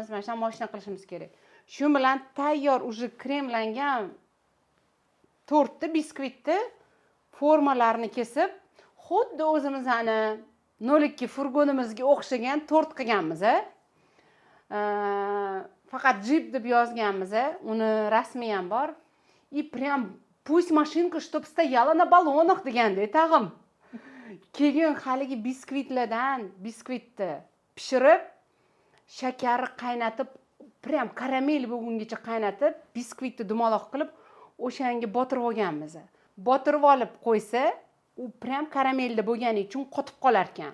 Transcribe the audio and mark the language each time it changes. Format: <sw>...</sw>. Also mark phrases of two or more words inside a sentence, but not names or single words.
<uz>Mana shu mashina qilishimiz kerak. Shu bilan tayyor уже kremlangan tortni, biskvitni formalarini kesib, xuddi o'zimizning 02 furgonimizga o'xshagan tort qilganmiz. Faqat Jeep deb yozganmiz, uni rasmi ham bor.</uz> <ru>И прям пусть машинка, чтоб стояла на баллонах</ru> <uz>deganda tag'im. Keyin haligi biskvitlardan biskvitni pishirib, shakarni qaynatib, prям karamel bo'lgungacha qaynatib, biskvitni dumaloq qilib, o'shanga botirib olganmiz. Botirib olib qo'ysa, u prям karamelda bo'lgani uchun qotib qolar ekan.</uz>